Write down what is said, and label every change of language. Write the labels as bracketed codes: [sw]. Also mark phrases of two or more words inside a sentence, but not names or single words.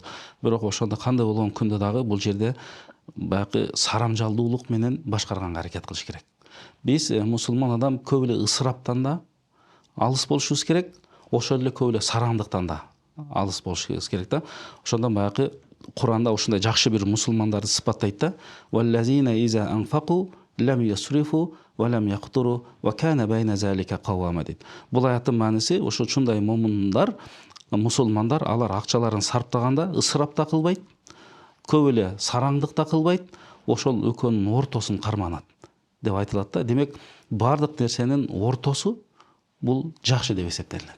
[ky] Бирок ошондо кандай болгон күндө дагы бул жерде баягы сарамжалдуулук менен башкарганга аракет кылыш керек. Биз мусулман адам көп эле ысыраптан да алыс болушубуз керек, ошол эле көп эле сараңдыктан да алыс болушубуз керек да. Ошондон баягы Куранда ушундай жакшы бир мусулмандарды сыпаттайт да. [ar] والذين إذا أنفقوا لم يسرفوا ولم يقتروا وكان بين ذلك قواما дейт. [ky] Бул аяттын мааниси ушундай момундар, мусулмандар, алар акчаларын сарптаганда ысырап да кылбайт, көп эле сараңдык да кылбайт, ошол экөөнүн ортосун карманат деп айтылат да. Демек, бардык нерсенин ортосу бул жакшы деп эсептелинет.